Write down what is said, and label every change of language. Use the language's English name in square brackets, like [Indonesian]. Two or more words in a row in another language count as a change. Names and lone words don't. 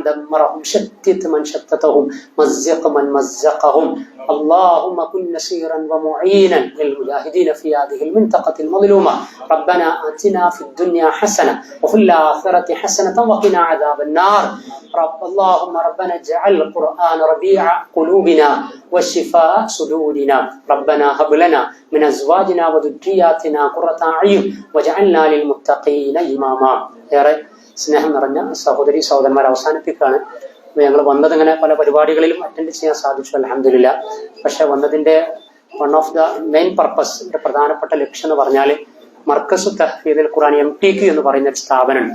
[Arabic] دمرهم شتت من شتتهم مزق من مزقهم اللهم كن نصيرا ومعينا للمجاهدين في هذه المنطقة المظلومة ربنا آتنا في الدنيا حسنة وفي الآخرة حسنة وقنا عذاب النار اللهم ربنا اجعل القرآن ربيع قلوبنا وشفاء صدورنا ربنا هب لنا من أزواجنا وذرياتنا قرة أعين واجعلنا للمتقين إماما. [Malayalam] ഏറെ സ്നേഹം നിറഞ്ഞ സഹോദരി സഹോദരന്മാർ, അവസാനിപ്പിക്കുകയാണ്. ഞങ്ങൾ വന്നതിങ്ങനെ പല പരിപാടികളിലും അറ്റൻഡ് ചെയ്യാൻ സാധിച്ചു, അൽഹംദുലില്ലാ. പക്ഷെ വന്നതിന്റെ [English] one of the main purpose, [Malayalam] പ്രധാനപ്പെട്ട ലക്ഷ്യം എന്ന് പറഞ്ഞാൽ മർക്കസു തഹ്ഫീദുൽ ഖുർആൻ MTQ എന്ന് പറയുന്ന ഒരു സ്ഥാപനമുണ്ട്.